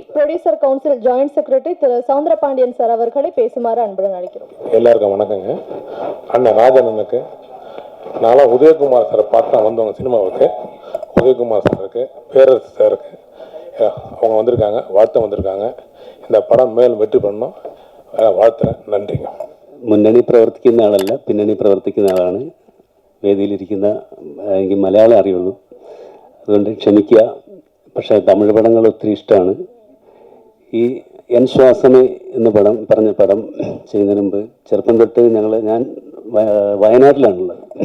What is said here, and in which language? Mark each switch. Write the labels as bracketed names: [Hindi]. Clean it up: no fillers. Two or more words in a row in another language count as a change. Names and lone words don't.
[English] producer council joint secretary [Tamil] திரு சவுந்தரபாண்டியன் சார் அவர்களை பேசுமாறு அன்புடன் அழைக்கிறோம். எல்லாருக்கும் வணக்கங்க. அண்ணன் ராஜண்ணனுக்கு நான்லாம் உதயகுமார் சாரை பார்த்து தான் வந்தவங்க சினிமாவுக்கு. உதயகுமார் சாருக்கு, பேரரசு சாருக்கு அவங்க வந்திருக்காங்க, வாழ்த்த வந்திருக்காங்க. இந்த படம் மேலும் വെற்றி பண்ணணும் வாழ்த்துறேൻ. നന്ദിங்க. [Malayalam] മുന്നണി പ്രവർത്തിക്കുന്ന ആളല്ല, പിന്നണി പ്രവർത്തിക്കുന്ന ആളാണ്. വേദിയിലിരിക്കുന്ന എനിക്ക് മലയാളം അറിയുള്ളൂ, അതുകൊണ്ട് ക്ഷമിക്കുക. പക്ഷേ തമിഴ് പടങ്ങൾ ഒത്തിരി ഇഷ്ടമാണ്. ഈ എൻ ശ്വാസമേ എന്ന പറഞ്ഞ പടം ചെയ്യുന്നതിന് മുമ്പ് ചെറുപ്പം തൊട്ട് ഞാൻ വയനാട്ടിലാണുള്ളത്.